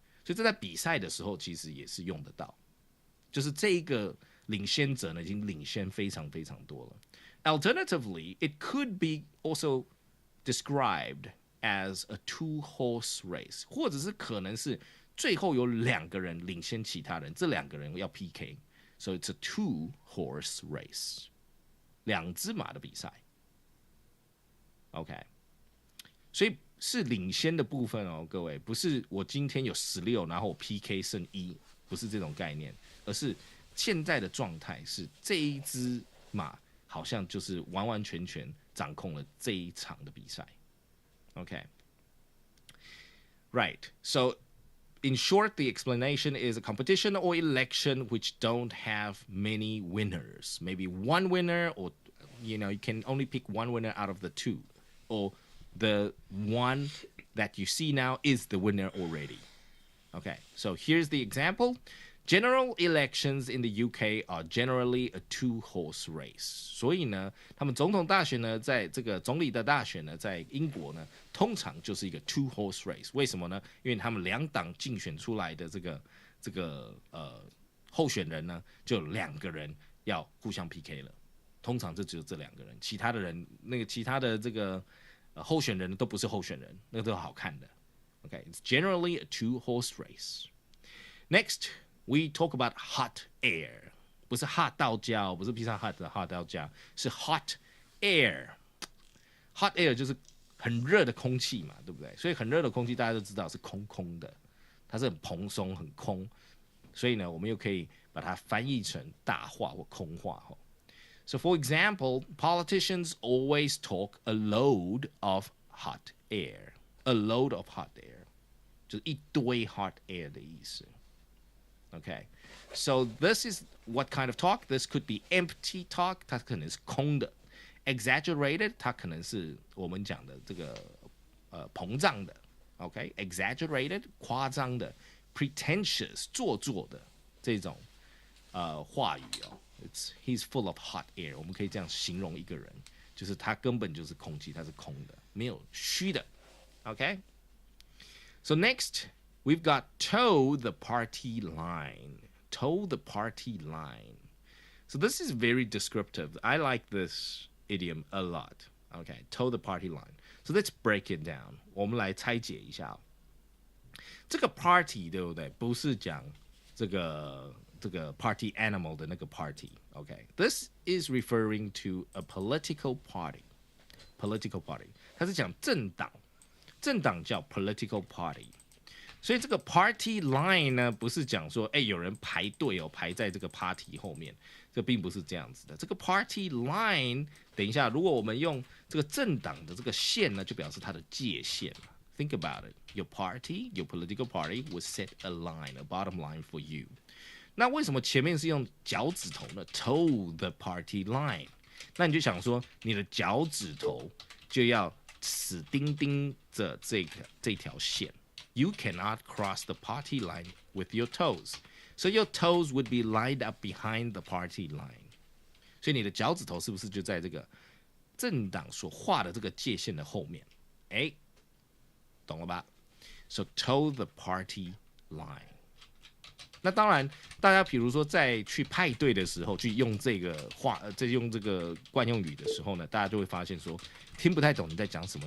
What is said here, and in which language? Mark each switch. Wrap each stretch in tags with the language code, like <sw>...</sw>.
<zh>所以这在比赛的时候其实也是用得到，就是这一个领先者呢已经领先非常非常多了。</zh> <en>Alternatively, it could be also described as a two-horse race,</en> <zh>或者是可能是最后有2个人领先其他人，这2个人要 PK,</zh> <en>so it's a two-horse race,</en> <zh>2只马的比赛。 OK, 所以是领先的部分哦，各位，不是我今天有16，然后我 PK 剩1，不是这种概念，而是现在的状态是这一只马好像就是完完全全掌控了这一场的比赛。</zh> <en>OK, right. So, in short, the explanation is a competition or election which don't have many winners. Maybe one winner, or you can only pick one winner out of the 2, or the one that you see now is the winner already. Okay, so here's the example. General elections in the UK are generally a two-horse race.</en> <zh>所以呢，他们总统大选呢，在这个总理的大选呢，在英国呢，通常就是一个 two-horse race。为什么呢？因为他们2党竞选出来的这个候选人呢，就有2个人要互相 PK 了。通常就只有这2个人，其他的人其他的这个候选人都不是候选人，那个都好看的。</zh> <en>Okay, it's generally a two-horse race. Next, we talk about hot air.</en> <zh>不是 hot 到家，不是披萨 hot 的 hot 到家，是 hot air. Hot air 就是很热的空气嘛，对不对？所以很热的空气大家都知道是空空的，它是很蓬松很空，所以呢，我们又可以把它翻译成大话或空话。</zh> <en>So, for example, politicians always talk a load of hot air. A load of hot air.</en> <zh>就是一堆 hot air 的意思。</zh> <en>Okay, so this is what kind of talk? This could be empty talk.</en> <zh>它可能是空的。 Exaggerated, 它可能是我们讲的这个膨胀的。 Okay, exaggerated, 夸张的。 Pretentious, 做作的这种话语哦。</zh> <en>He's full of hot air.</en> <zh>我们可以这样形容一个人，就是他根本就是空气，他是空的，没有虚的。</zh> <en>Okay? So next, we've got toe the party line. Toe the party line. So this is very descriptive. I like this idiom a lot. Okay, toe the party line. So let's break it down.</en> <zh>我们来拆解一下。这个 party 对不对？不是讲这个 party animal 的那个 party.</zh> <en>Okay, this is referring to a political party.</en> <zh>Political party. 它是讲政党。政党叫 political party， 所以这个 party line 呢，不是讲说，有人排队哦，排在这个 party 后面，这并不是这样子的。这个 party line， 等一下，如果我们用这个政党的这个线呢，就表示它的界限。</zh> <en>Think about it. Your party, your political party will set a line, a bottom line for you.</en> <zh>那为什么前面是用脚趾头呢 ？Toe the party line。那你就想说，你的脚趾头就要死钉钉着这条线。</zh> <en>You cannot cross the party line with your toes. So your toes would be lined up behind the party line.</en> <zh>所以你的脚趾头是不是就在这个政党所画的这个界限的后面？懂了吧？</zh> <en>So toe the party line.</en> <zh>那当然，大家比如说在去派对的时候，去用这个用这个惯用语的时候呢，大家就会发现说听不太懂你在讲什么。</zh>